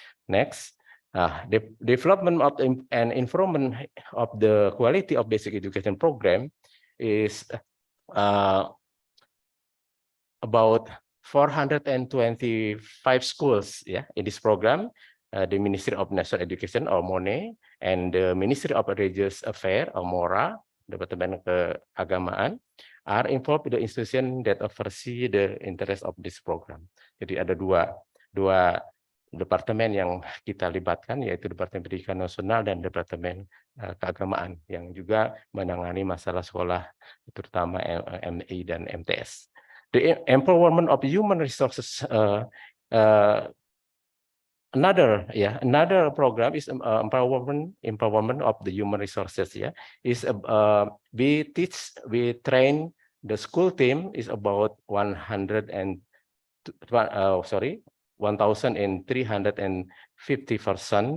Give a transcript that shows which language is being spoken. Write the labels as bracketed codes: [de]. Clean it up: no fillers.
[en] Next, the development of and improvement of the quality of basic education program is about 425 schools, yeah, in this program. The Ministry of National Education or MONE and the Ministry of Religious Affairs or MORA, Departemen Keagamaan, are involved in the institution that oversee the interest of this program. [id] Jadi ada dua departemen yang kita libatkan, yaitu Departemen Pendidikan Nasional dan Departemen Keagamaan yang juga menangani masalah sekolah, terutama MI dan MTS. [en] The empowerment of human resources. Another program is empowerment of the human resources. Yeah, is we train the school team is about 1,350 person.